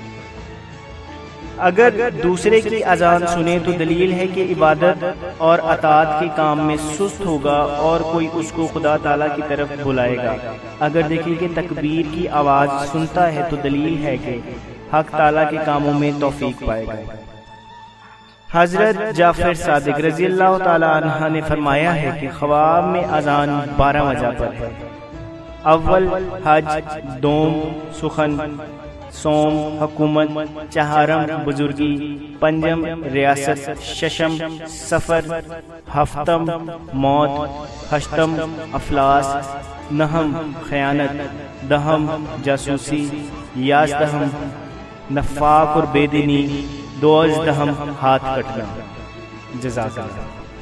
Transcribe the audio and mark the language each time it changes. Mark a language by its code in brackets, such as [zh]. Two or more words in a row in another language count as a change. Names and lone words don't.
[ur] اگر دوسرے کی اذان سنے تو دلیل ہے کہ عبادت اور اطاعت کے کام میں سست ہوگا اور کوئی اس کو خدا تعالیٰ کی طرف بلائے گا۔ اگر دیکھیں کہ تکبیر کی آواز سنتا ہے تو دلیل ہے کہ حق تعالیٰ کے کاموں میں توفیق پائے گا۔ حضرت جعفر صادق رضی اللہ تعالیٰ عنہ نے فرمایا ہے کہ خواب میں اذان 12 وجہ پر ہے: اول حج، دوم سخن، سوم حکومت، چہارم بزرگی، پنجم ریاست، ششم سفر، ہفتم موت، ہشتم افلاس، نہم خیانت، دہم جاسوسی، یازدہم نفاق اور بے دینی، دوازدہم ہاتھ کٹنا۔ [ar] جزاک اللہ۔